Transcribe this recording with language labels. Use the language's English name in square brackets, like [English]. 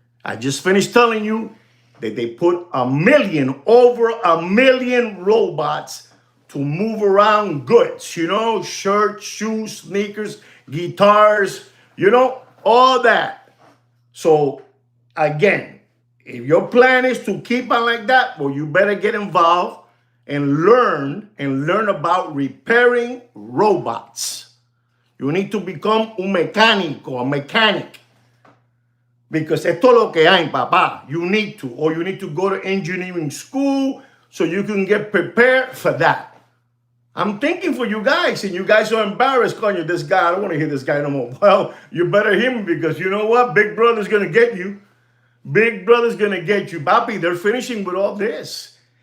[English] I just finished telling you that they put over a million robots to move around goods, you know, shirts, shoes, sneakers, guitars, you know, all that. So again, if your plan is to keep on like that, well, you better get involved and learn about repairing robots. You need to become a mechanic. [Spanish] Because esto es lo que hay, papá. [English] You need to go to engineering school so you can get prepared for that. I'm thinking for you guys, and you guys are embarrassed, calling you this guy. I don't want to hear this guy no more. Well, you better hear me because you know what? Big Brother's going to get you. Big Brother's going to get you. Papi, they're finishing with all this.